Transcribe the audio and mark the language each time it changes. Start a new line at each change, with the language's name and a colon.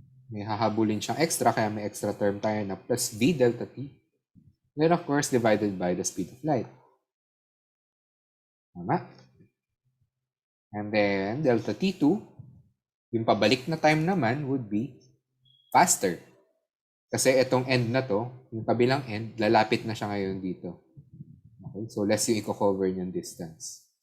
Filipino: May hahabulin siyang extra, kaya may extra term tayo na plus V delta T.
English: Then of course, divided by the speed of light. Tama? And then, delta T2, yung pabalik na time naman would be faster.
Filipino: Kasi itong end na to, yung kabilang end, lalapit na siya ngayon dito.
English: Okay?
Filipino: So, less yung i-cover niyang distance.